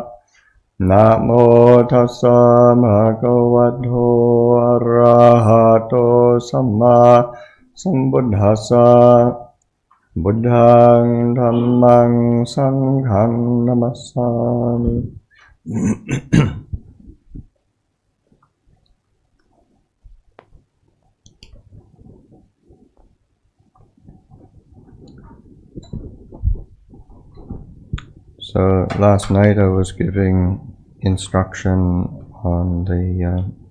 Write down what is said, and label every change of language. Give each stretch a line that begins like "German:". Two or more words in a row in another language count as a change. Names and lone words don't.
Pali: Namo tassa bhagavato arahato samma sambuddhassa. Buddhang dhammang sanghang namassami.
English: So last night I was giving instruction on the